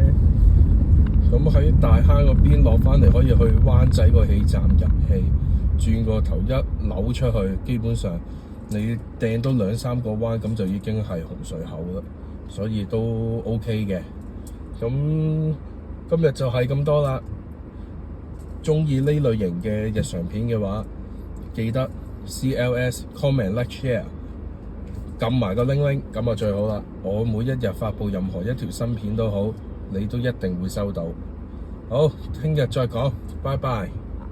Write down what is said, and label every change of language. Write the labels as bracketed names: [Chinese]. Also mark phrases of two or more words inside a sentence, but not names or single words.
[Cantonese] 咁喺大坑嗰邊落返嚟，可以去灣仔個氣站入氣，轉個頭一扭出去，基本上你掟多2-3個彎，咁就已經係紅隧口啦，所以都 OK 嘅。咁今日就係咁多啦。鍾意呢類型嘅日常片嘅話，記得 [English] CLS comment like share， [Cantonese] 撳埋個鈴，咁最好啦。我每一日發布任何一條新片都好，你都一定會收到。好，聽日再講，拜拜。